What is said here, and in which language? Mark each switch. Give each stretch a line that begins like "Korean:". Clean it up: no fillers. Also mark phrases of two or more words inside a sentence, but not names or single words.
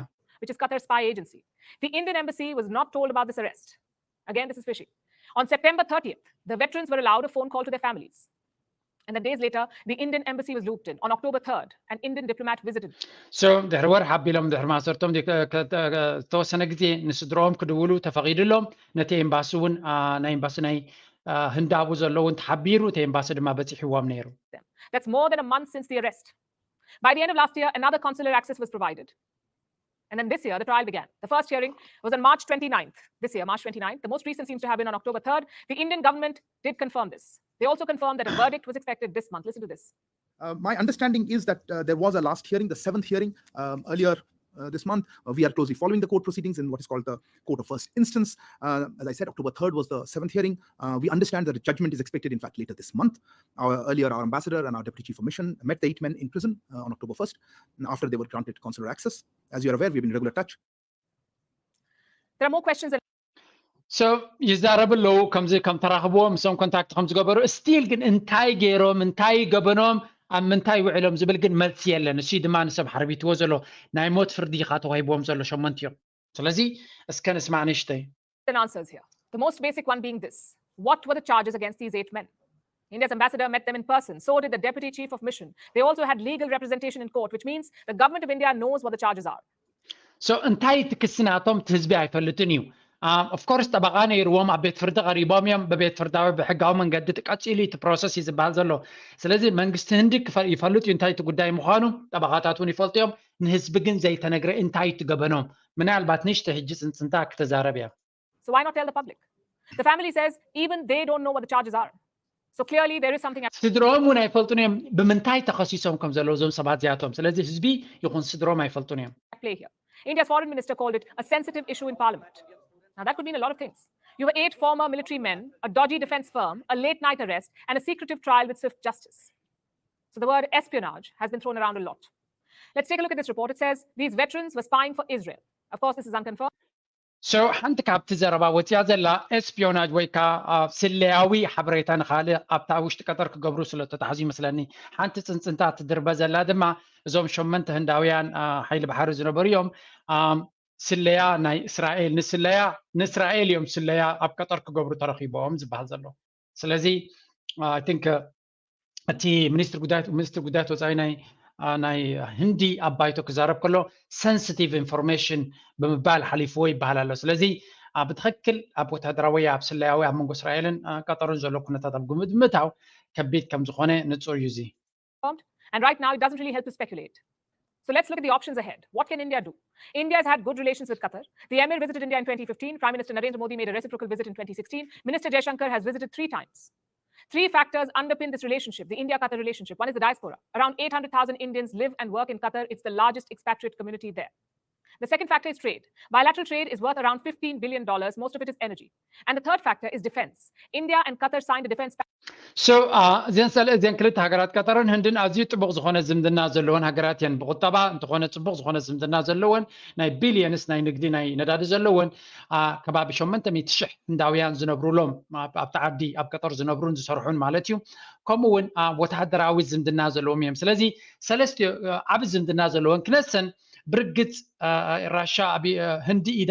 English: which is Qatar's spy agency. The Indian embassy was not told about this arrest. Again, this is fishy. On September 30th, the veterans were allowed a phone call to their families. And then days later, the Indian embassy was looped in. On October 3rd, an Indian diplomat visited. So,
Tigrinya: ድሕሪ ወር ሓቢሎም ድሕሪ ማሰርቶም ዝተወሰነ ግዜ ንስድሮኦም ክድውሉ ተፈቒድሎም ነቲ ኤምባሲ እውን ናይ ኤምባሲ ናይ ህንዳቡ ዘሎ እውን ተሓቢሩ እቲ ኤምባሲ ድማ በፂሕዎም ነይሩ
English: That's more than a month since the arrest. By the end of last year, another consular access was provided. And then this year, the trial began. The first hearing was on March 29th. This year, March 29th. The most recent seems to have been on October 3rd. The Indian government did confirm this. They also confirmed that a verdict was expected this month. Listen to this. My understanding is that there was a last hearing, the 7th hearing earlier this month. We are closely following the court proceedings in what is called the court of first instance. As I said, October 3rd was the 7th hearing. We understand that a judgment is expected, in fact, later this month. Earlier, our ambassador and our deputy chief of mission met the 8 men in prison on October 1st, after they were granted consular access. As you are aware, we've been in regular touch. There are more questions. So,
Tigrinya: ይዛረብለው ከምዚ ከም ተራኽብዎም ምሶም ኮንታክት ከም ዝገበሩ ስቲል ግን እንታይ ገይሮም እንታይ ገበኖም ኣብ ምንታይ ውዕሎም ዝብል ግን መልሲ የለን እሱ ድማ ንሰብ ሓርቢትዎ ዘሎ ናይ ሞት ፍርዲ ኢኻ ተዋሂቦም ዘሎ 8 እዮም ስለዚ እስከ ንስማዕ ንእሽተይ
English: answers here. The most basic one being this: what were the charges against these 8 men? India's ambassador met them in person. So did the deputy chief of mission. They also had legal representation in court, which means the government of India knows what the charges are.
Tigrinya: So እንታይ ትክስናቶም ህዝቢ ኣይፈልጥን እዩ
English: of course
Tigrinya: ጠበቃ ነይርዎም ኣብ ቤት ፍርዲ ቀሪቦም እዮም በቤት ፍርዳዊ ብሕጋዊ መንገዲ ተቀፂሉ እቲ ፕሮሰስ እዩ ዝበሃል ዘሎ ስለዚ መንግስቲ ህንዲ ይፈልጥ እዩ እንታይ እቲ ጉዳይ ምዃኑ ጠበቃታት እውን ይፈልጡ እዮም ንህዝቢ ግን ዘይተነግረ እንታይ ትገበኖም ምናልባት ንሽተ ሕጂ ፅንፅንታ ክትዛረብ እያ
English: So why not tell the public? The family says even they don't know what the charges are. So clearly there is something
Tigrinya: ስድሮም እውን ኣይፈልጡን እዮም ብምንታይ ተኸሲሶም ከም ዘለዉ እዞም ሰባት እዚኣቶም ስለዚ ህዝቢ ይኹን ስድሮም ኣይፈልጡን እዮም
English: at play here. India's foreign minister called it a sensitive issue in parliament. Now that could mean a lot of things. You have 8 former military men, a dodgy defense firm, a late night arrest, and a secretive trial with swift justice. So the word espionage has been thrown around a lot. Let's take a look at this report. It says these veterans were spying for Israel. Of course, this is unconfirmed.
Tigrinya: So ሓንቲ ካብቲ ዘረባ ወፅያ ዘላ ኤስፒዮናጅ ወይ ከዓ ስለያዊ ሓበሬታ ንካልእ ኣብታ ውሽጢ ቀጠር ክገብሩ ስለተታሕዙ ይመስለኒ ሓንቲ ፅንፅንታ ትድርበ ዘላ ድማ እዞም 8 ህንዳውያን ሓይሊ ባሕሪ ዝነበሩ እዮም ስለያ ናይ እስራኤል ንእስራኤል እዮም ስለያ ኣብ ቀጠር ክገብሩ ተረኺቦም ዝበሃል ዘሎ ስለዚ
English: I think
Tigrinya: እቲ ሚኒስትር ጉዳያት ወፃኢ ናይ ህንዲ ኣባይቶ ክዛረብ ከሎ
English: sensitive information
Tigrinya: ብምባል ሓሊፍዎ ይበሃል ኣሎ ስለዚ ብትክክል ኣብ ወታደራዊ ኣብ ስለያዊ ኣብ መንጎ እስራኤልን ቀጠርን ዘሎ ኩነታት ኣብ ግምታው ከቢድ ከም ዝኾነ ንጹር እዩ እዚ
English: And right now it doesn't really help to speculate. So let's look at the options ahead. What can India do? India has had good relations with Qatar. The Emir visited India in 2015. Prime Minister Narendra Modi made a reciprocal visit in 2016. Minister Jaishankar has visited 3 times. 3 factors underpin this relationship, the India-Qatar relationship. One is the diaspora. Around 800,000 Indians live and work in Qatar. It's the largest expatriate community there. The second factor is trade. Bilateral trade is worth around $15 billion. Most of it is energy. And the third factor is defense. India and Qatar signed a defense pact.
Tigrinya: So እዘን ክልተ ሃገራት ቀጠርን ህንድን ኣዝዩ ፅቡቅ ዝኾነ ዝምድና ዘለወን ሃገራት እየን ብቁጠባ እንትኾነ ፅቡቅ ዝኾነ ዝምድና ዘለወን ናይ ቢልየንስ ናይ ንግዲ ናይ ነዳዲ ዘለወን ከባቢ 800,000 ህንዳውያን ዝነብሩሎም ኣብቲ ዓዲ ኣብ ቀጠር ዝነብሩን ዝሰርሑን ማለት እዩ ከምኡ እውን ወታደራዊ ዝምድና ዘለዎም እዮም ስለዚ ሰለስተ ዓብ ዝምድና ዘለወን ክነሰን ብርግፅ ራሻ ህንዲ ኢዳ